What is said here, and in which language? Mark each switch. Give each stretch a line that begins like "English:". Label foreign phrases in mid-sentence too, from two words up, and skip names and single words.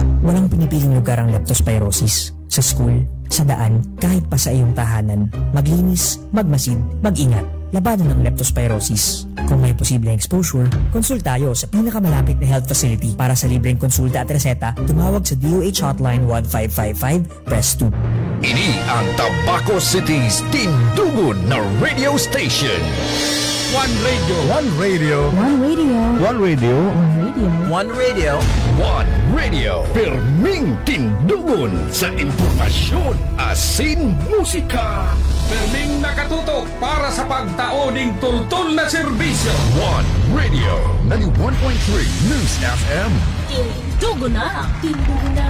Filipino: Walang pinipiling lugar ang leptospirosis. Sa school, sa daan, kahit pa sa iyong tahanan. Maglinis, magmasid, mag-ingat. Labanan ng leptospirosis. Kung may posibleng exposure, konsultayo sa pinakamalapit na
English: health facility.
Filipino: Para sa libreng konsulta at reseta, tumawag sa DOH Hotline 1555, press 2.
Bikol: Ini ang Tabaco City's tindugon na radio station. One radio. One radio. One radio. One radio. One radio. One radio. One radio. Perming tindugon sa impormasyon, asin, musika. Perming nakatutok para sa pagtaoning tultol na serbisyo. One Radio 91.3 News FM. Tindugo na. Tindugo na.